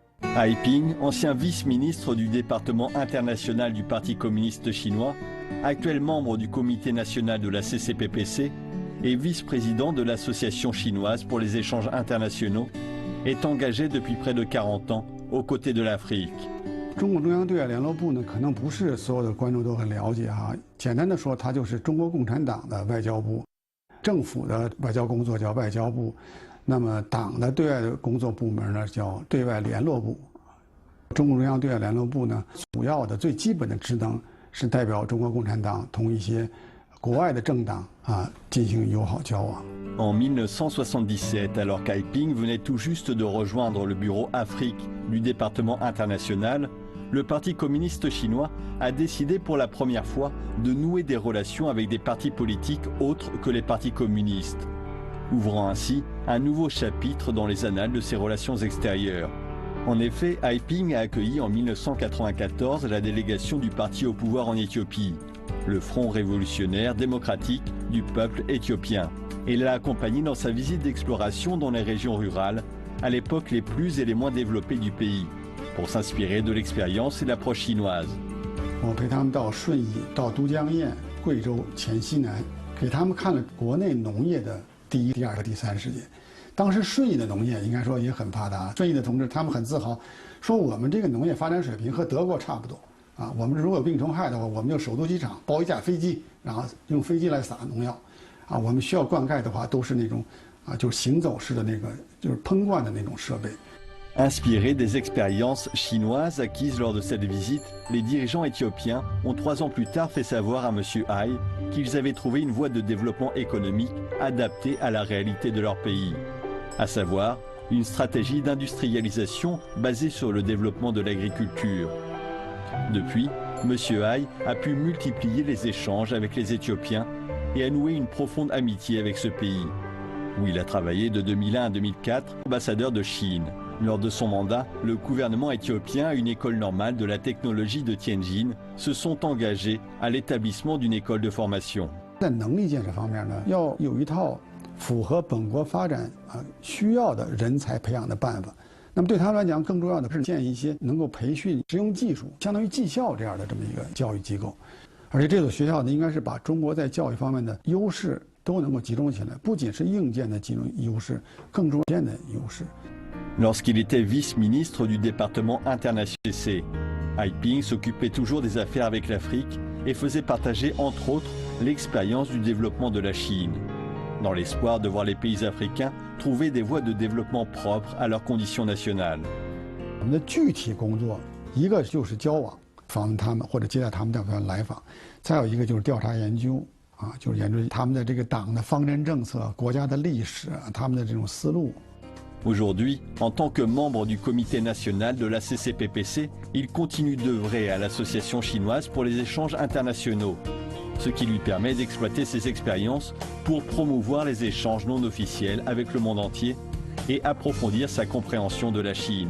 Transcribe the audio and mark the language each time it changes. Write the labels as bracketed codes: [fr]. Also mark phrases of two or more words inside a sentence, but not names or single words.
[fr] Ai Ping, ancien vice-ministre du département international du Parti communiste chinois, actuel membre du comité national de la CCPPC et vice-président de l'Association chinoise pour les échanges internationaux, est engagé depuis près de 40 ans aux côtés de l'Afrique. [zh] 中共中央对外联络部呢，可能不是所有的观众都很了解哈。简单的说，它就是中国共产党的外交部，政府的外交工作叫外交部，那么党的对外的工作部门呢叫对外联络部。中共中央对外联络部呢，主要的最基本的职能是代表中国共产党同一些国外的政党进行友好交往。 [fr] En 1977, alors qu'Ai Ping venait tout juste de rejoindre le bureau Afrique du département international, le Parti communiste chinois a décidé pour la première fois de nouer des relations avec des partis politiques autres que les partis communistes, ouvrant ainsi un nouveau chapitre dans les annales de ses relations extérieures. En effet, Ai Ping a accueilli en 1994 la délégation du parti au pouvoir en Éthiopie, le Front révolutionnaire démocratique du peuple éthiopien, et l'a accompagné dans sa visite d'exploration dans les régions rurales, à l'époque les plus et les moins développées du pays, pour s'inspirer de l'expérience et l'approche chinoise. [zh] 我陪他们到顺义、到都江堰、贵州、黔西南，给他们看了国内农业的第一、第二和第三世界。当时顺义的农业应该说也很发达，顺义的同志他们很自豪，说我们这个农业发展水平和德国差不多啊。我们如果有病虫害的话，我们就首都机场包一架飞机，然后用飞机来撒农药。啊，我们需要灌溉的话，都是那种就是行走式的那个，就是喷灌的那种设备。 [fr] Inspirés des expériences chinoises acquises lors de cette visite, les dirigeants éthiopiens ont 3 ans plus tard fait savoir à M. Ai qu'ils avaient trouvé une voie de développement économique adaptée à la réalité de leur pays, à savoir une stratégie d'industrialisation basée sur le développement de l'agriculture. Depuis, M. Ai a pu multiplier les échanges avec les Éthiopiens et a noué une profonde amitié avec ce pays, où il a travaillé de 2001 à 2004 ambassadeur de Chine. Lors de son mandat, le gouvernement éthiopien et une école normale de la technologie de Tianjin se sont engagés à l'établissement d'une école de formation. [zh] 在能力建设方面呢，要有一套符合本国发展需要的人才培养的办法。那么对他们来讲，更重要的是建一些能够培训实用技术，相当于技校这样的这么一个教育机构。而且这所学校呢，应该是把中国在教育方面的优势都能够集中起来，不仅是硬件的集中优势，更重要的优势。 [fr] Lorsqu'il était vice-ministre du département international, Ai Ping s'occupait toujours des affaires avec l'Afrique et faisait partager entre autres l'expérience du développement de la Chine, dans l'espoir de voir les pays africains trouver des voies de développement propres à leurs conditions nationales. [zh] 我们的具体工作，一个就是交往。访问他们或者接待他们的来访，再有一个就是调查研究就是研究他们的这个党的方针政策、国家的历史、他们的这种思路。 [fr] Aujourd'hui, en tant que membre du comité national de la CCPPC, il continue d'œuvrer à l'association chinoise pour les échanges internationaux, ce qui lui permet d'exploiter ses expériences pour promouvoir les échanges non officiels avec le monde entier et approfondir sa compréhension de la Chine.